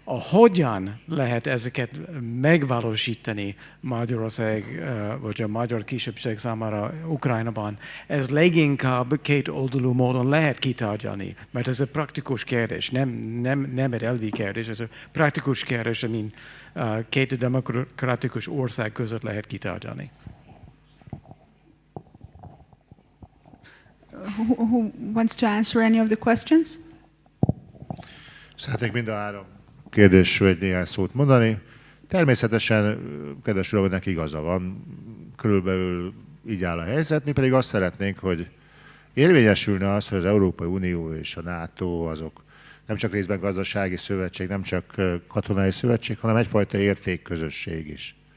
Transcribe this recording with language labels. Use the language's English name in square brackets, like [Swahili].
[Hungarian] Hogyan lehet ezeket megvalósítani Magyarország, vagy a magyar kisebbség számára Ukrajnában, ez leginkább két oldalú módon lehet kitárgyalni, mert ez egy praktikus kérdés, nem egy elvi kérdés, ez egy praktikus kérdés, amin két demokratikus ország között lehet kitárgyalni. [English] Who wants to answer any of the questions? [Hungarian] Szeretnék mind a 3 kérdésről egy néhány szót mondani. Természetesen, kedves uram, neki igaza van, körülbelül így áll a helyzet, mi pedig azt szeretnénk, hogy érvényesülne az, hogy az Európai Unió és a NATO azok nem csak részben gazdasági szövetség, nem csak katonai szövetség, hanem egyfajta értékközösség is.